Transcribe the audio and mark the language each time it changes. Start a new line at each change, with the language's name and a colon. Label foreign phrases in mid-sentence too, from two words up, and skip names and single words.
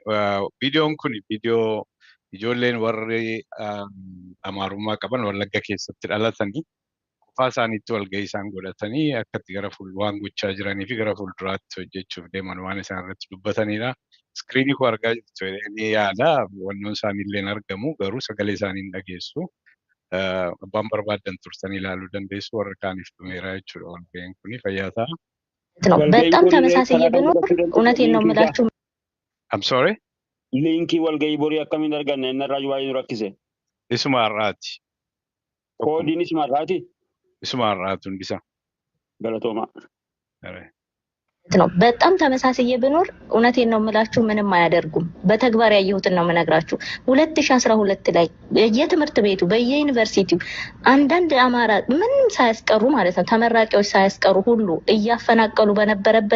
Oromo: Viidiyoon kun viidiyoo ijoolleen warri amaarummaa qaban Wallagga keessatti dhalatanii qofaa isaaniitti walga'ii isaan godhatanii akkatti gara waan gochaa jiranii fi gara fuulduraatti hojjechuuf deeman waan isaan irratti dubbatanidha. Iskiriinii koo argaa jirtu ni yaada. Wannoon isaaniillee argamu garuu sagalee isaanii hin dhageessu. Abbaan barbaadan turtanii ilaaluu dandeessu. Warra kaaniif dhumeera jechuudha walga'iin kuni fayyaa ta'a.
Amharic: በጣም ተመሳሳይ ቢኖር እውነቴን ነው የምላችሁ።
English: I'm sorry?
Oromo: Linkii walga'ii borii akkamiin arganna inni irraa waa'ee nu rakkise. Isuma har'aati. Koodiin isuma har'aati. Isuma har'aatu hundisa. Galatooma.
Amharic: ነው በጣም ተመሳሳይ ብኖር እውነቴን ነው የምላችሁ ምንም አያደርጉም በተግባር ያየሁትን ነው መነግራችሁ 2012 ላይ የትምህርት ቤቱ በየዩኒቨርሲቲው አንዳንድ አማራ ምንም ሳያስቀሩ ማለት ነው ተመራቂዎች ሳያስቀሩ ሁሉ እያፈናቀሉ በነበረበት